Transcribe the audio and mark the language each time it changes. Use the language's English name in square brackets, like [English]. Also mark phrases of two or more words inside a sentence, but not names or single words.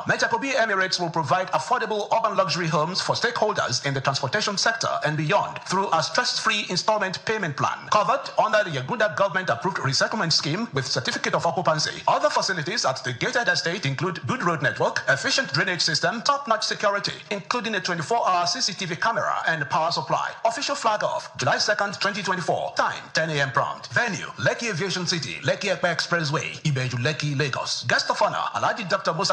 [English] Maitakobi Emirates will provide affordable urban luxury homes for stakeholders in the transportation sector and beyond through a stress-free installment payment plan, covered under the Yagunda government-approved resettlement scheme with certificate of occupancy. Other facilities at the gated estate include good road network, efficient drainage system, top-notch security, including a 24-hour CCTV camera and power supply. Official flag off, July 2nd, 2024. Time, 10 a.m. prompt. Venue, Lekki Aviation City, Lekki Ekpe Expressway, Ibeju, Lekki, Lagos. Guest of honor, Alhaji Dr. Musa